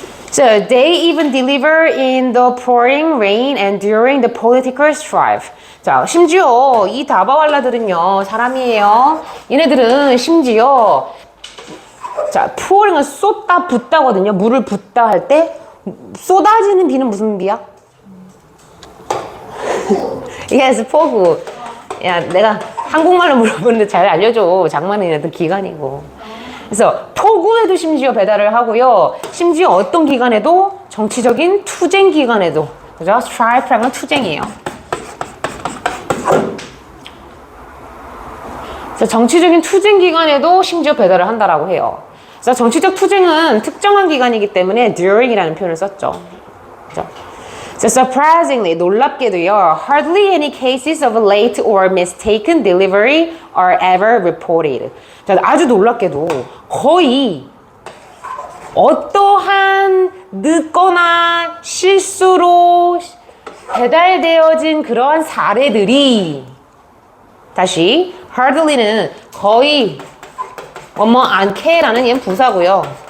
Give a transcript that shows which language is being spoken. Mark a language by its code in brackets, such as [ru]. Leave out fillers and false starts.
[en] So they even deliver in the pouring rain and during the political strife. [ko] 자, 심지어 이 다바왈라들은요 사람이에요. 얘네들은 심지어 자, pouring은 쏟다 붓다거든요. 물을 붓다 할 때 쏟아지는 비는 무슨 비야? yes, 폭우. 야, 내가 한국말로 물어보는데 잘 알려줘. 장만은 어떤 기간이고. 그래서 폭우에도 심지어 배달을 하고요. 심지어 어떤 기간에도 정치적인 투쟁 기간에도, 그죠? 스트라이프라는 투쟁이에요. 그래서 정치적인 투쟁 기간에도 심지어 배달을 한다라고 해요. 그래서 정치적 투쟁은 특정한 기간이기 때문에 during이라는 표현을 썼죠. 그죠? [en] So surprisingly, [ko] 놀랍게도요, [en] hardly any cases of late or mistaken delivery are ever reported. [ko] 자, 아주 놀랍게도 거의 어떠한 늦거나 실수로 배달되어진 그러한 사례들이 다시 hardly는 거의 않게라는 얘는 부사고요.